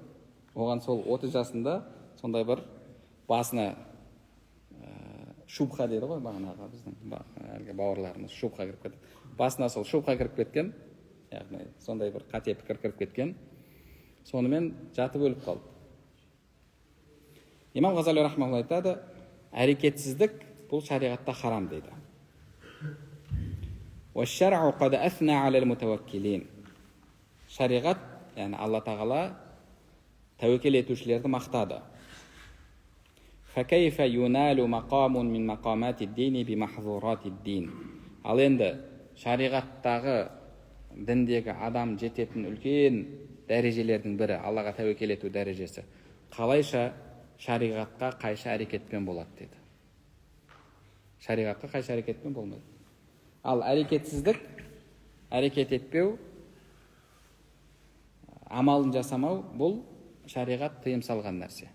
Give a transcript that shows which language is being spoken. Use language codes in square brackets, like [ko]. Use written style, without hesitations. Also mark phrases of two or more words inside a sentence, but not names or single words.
[kk] Оған сол 30 жасында сондай бір басына шубха дейді ғой, бағанағы біздің бауырларымыз шубха кіріп кетті. Басына сол шубха кіріп кеткен, яғни сондай бір қате пікір кіріп кеткен. Сонымен жатып өліп қалды. Имам Ғазали рахмаулла айтады, әрекетсіздік бұл шариғатта харам дейді. [ar] وَالشَّرْعُ قَدْ أَثْنَى عَلَى الْمُتَوَكِّلِينَ. [kk] Шариғат, яғни Алла тағала тәуекел етушілерді мақтады. [ar] فَكَيْفَ يُنَالُ مَقَامٌ مِنْ مَقَامَاتِ الدِّينِ بِمَحْظُورَاتِ الدِّينِ. [kk] Ал енді шариғаттағы діндегі адам жететін үлкен дәрежелердің бірі, Аллаға тәуекел ету дәрежесі, қалайша шариғатқа қайшы әрекетпен болады деді. Шариғатқа қайшы әрекетпен болмайды. Ал әрекетсіздік, әрекет етпеу, амалын жасамау, бұл шариғат тыйым салған нәрсе.